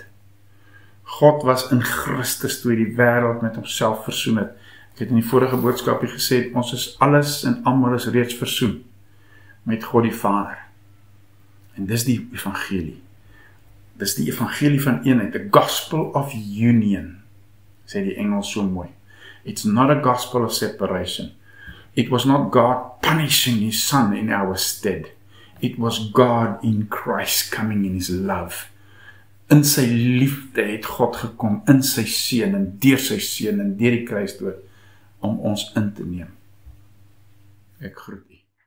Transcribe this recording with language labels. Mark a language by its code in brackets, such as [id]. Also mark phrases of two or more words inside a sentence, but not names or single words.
[af] God was in Christus toe die wêreld met homself versoen het. Ek het in die vorige boodskapie gesê, ons is alles en almal is reeds versoen met God die Vader. En dis die evangelie. Dis die evangelie van eenheid, [en] the gospel of union, [af] sê die Engels so mooi. [en] It's not a gospel of separation. It was not God punishing his son in our stead. It was God in Christ coming in his love [af] In sy liefde het God gekom, in sy seun en deur sy seun en deur die kruisdood, om ons in te neem. Ek groet u.